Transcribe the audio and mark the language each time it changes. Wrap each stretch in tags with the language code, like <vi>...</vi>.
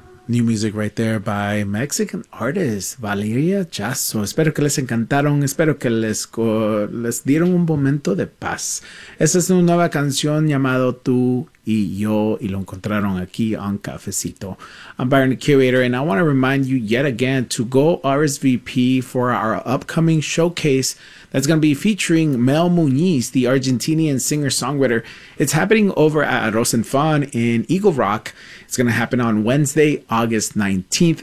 <en>New music right there by Mexican artist Valeria Jasso.</en> <es>Espero que les encantaron. Espero que les dieron un momento de paz. Esa es una nueva canción llamada Tú y Yo, y lo encontraron aquí on Cafecito.</es> <en>I'm Byron, the curator, and I want to remind you yet again to go RSVP for our upcoming showcase that's going to be featuring Mel Muñiz, the Argentinian singer-songwriter. It's happening over at Arroz and Fun in Eagle Rock. It's going to happen on Wednesday, August 19th.</en>